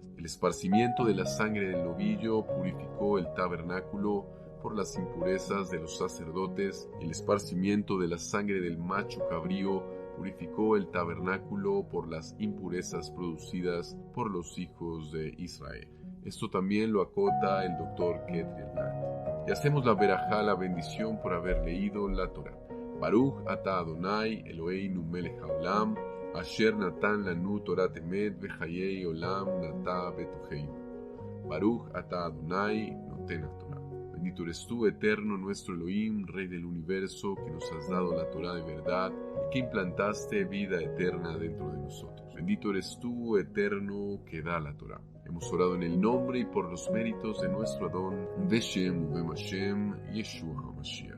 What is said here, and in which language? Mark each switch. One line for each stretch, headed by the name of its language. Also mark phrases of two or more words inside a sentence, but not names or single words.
Spanish: El esparcimiento de la sangre del novillo purificó el tabernáculo por las impurezas de los sacerdotes, y el esparcimiento de la sangre del macho cabrío purificó el tabernáculo por las impurezas producidas por los hijos de Israel. Esto también lo acota el Dr. Ketri Elnat. Y hacemos la verajá, la bendición, por haber leído la Torah.
Hebrew: ברוך אתה אדוני אלוהינו מלך העולם, אשר נתן לנו תורת אמת וחיי עולם נטע בתוכנו. ברוך אתה אדוני נותן תורה.
Spanish: Bendito eres tú, eterno, nuestro Elohim, Rey del universo, que nos has dado la Torah de verdad y que implantaste vida eterna dentro de nosotros. Bendito eres tú, eterno, que da la Torah. Hemos orado en el nombre y por los méritos de nuestro Adón,
Hebrew: בשם ובם השם, ישוע המשיח.